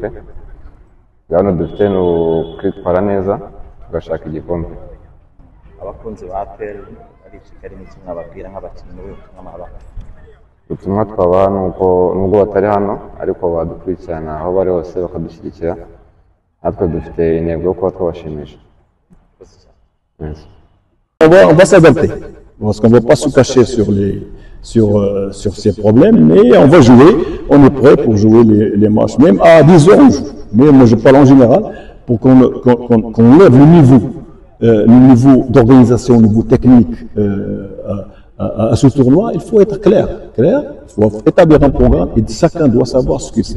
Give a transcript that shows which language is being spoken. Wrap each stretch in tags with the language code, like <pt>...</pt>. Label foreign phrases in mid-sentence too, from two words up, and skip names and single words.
<rw>Gahunda dufite ni ukwitwara neza tugashaka igikombe. Abakunzi ba APR ari Kigali ni kimwe ababwira nk'abakinnyi n'ubutumwa mwabaha? Ubutumwa twabaha ni uko nubwo batari hano ariko badukurikirana aho bari hose bakadushyigikira, natwe dufite intego yo kuba twabashimisha.</rw> <fr>Merci. On va s'adapter, parce qu'on ne va pas se cacher sur ces problèmes, mais on va jouer, on est prêt pour jouer les matchs, même à 10 heures on joue. Mais moi je parle en général, pour qu'on lève le niveau d'organisation, le niveau technique à ce tournoi, il faut être clair, il faut établir un programme et chacun doit savoir ce qu'il sait.</fr>